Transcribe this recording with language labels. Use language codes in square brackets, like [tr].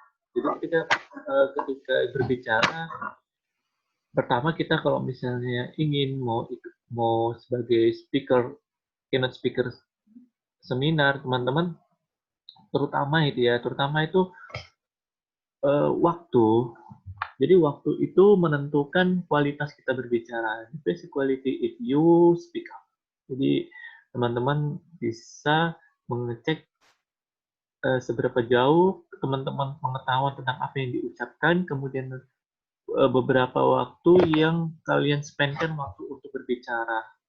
[id] Jadi ketika berbicara, pertama kita kalau misalnya ingin mau sebagai keynote speaker seminar, teman-teman, terutama itu waktu. Jadi waktu itu menentukan kualitas kita berbicara. [en] The basic quality if you speak up. [id] Jadi teman-teman bisa mengecek seberapa jauh teman-teman pengetahuan tentang apa yang diucapkan, kemudian beberapa waktu yang kalian spendkan waktu untuk berbicara.